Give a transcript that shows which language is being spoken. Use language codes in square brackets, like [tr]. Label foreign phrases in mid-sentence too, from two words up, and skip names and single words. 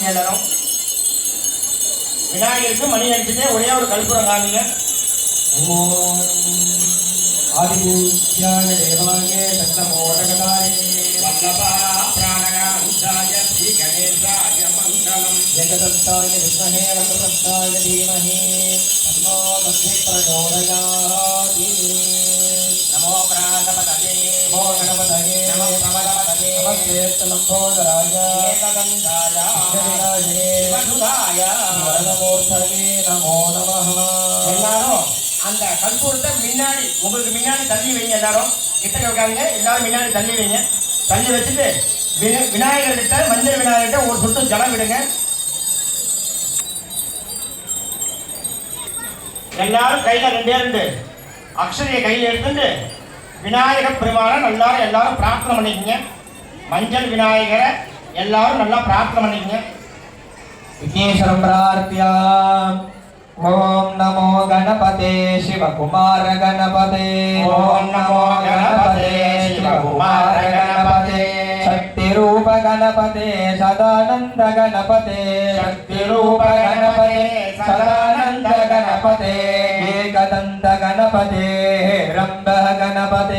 [ta] எல்லாரும் விநாயகருக்கு மணி அடிச்சுட்டே ஒரே ஒரு கற்பூரம் காமிங்க. [sa] ओम् आदिपूज्याय देवाय दन्तमोदकधारिणे वल्लभा प्राणकान्ताय श्री गणेशाय मङ्गलम्. जगदत्ताय विद्महे वक्रदत्ताय धीमहि तन्नो दन्ति प्रचोदयात् नमो प्राणपतये नमो गणपतये नमो प्रमथपतये नमस्ते लम्बोदराय ஏகதந்தாய विघ्नविनाशिने மதுராய. वरदमूर्तये नमो नमः [ta] எல்லாரும் அந்த கற்பூரத்தை முன்னாடி உங்களுக்கு முன்னாடி தள்ளி வைங்க. எல்லாரும் கிட்ட வைக்காதீங்க. எல்லாரும் முன்னாடி தள்ளி வைங்க. தள்ளி வச்சுட்டு விநாயகர்கிட்ட மஞ்சள் விநாயகர்கிட்ட ஒரு சொட்டு ஜலம் விடுங்க. எல்லாரும் கையில 2 அக்ஷதையை கையில் எடுத்துட்டு விநாயகர் பெருமானை எல்லாரும் பிரார்த்தனை பண்ணிக்கங்க. மஞ்சள் விநாயகரை எல்லாரும் நல்லா பிரார்த்தனை பண்ணிக்கங்க. [sa] विघ्नेश्वरं प्रार्थ्य ओम नमो गणपते शिवकुमार गणपते ओम नमो गणपते शिवकुमार गणपते शक्तिरूप गणपते सदानंद गणपते शक्तिरूप गणपते सदानंद गणपते एकदंत गणपते रंभ गणपते